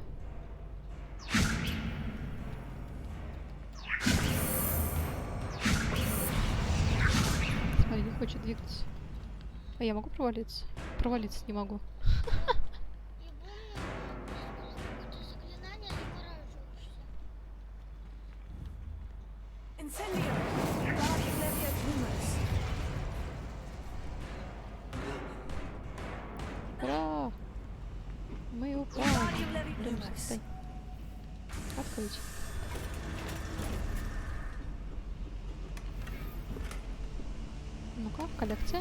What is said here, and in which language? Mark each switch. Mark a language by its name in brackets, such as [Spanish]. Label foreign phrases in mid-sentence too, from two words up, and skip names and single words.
[Russian] Смотри, не хочет двигаться. А я могу провалиться? Провалиться не могу. И помню, что заклинание замораживаешься. Incendio. Revelio Lumos. Ура! Мы упали. Блин, встань. Открыть. Ну-ка, коллекция.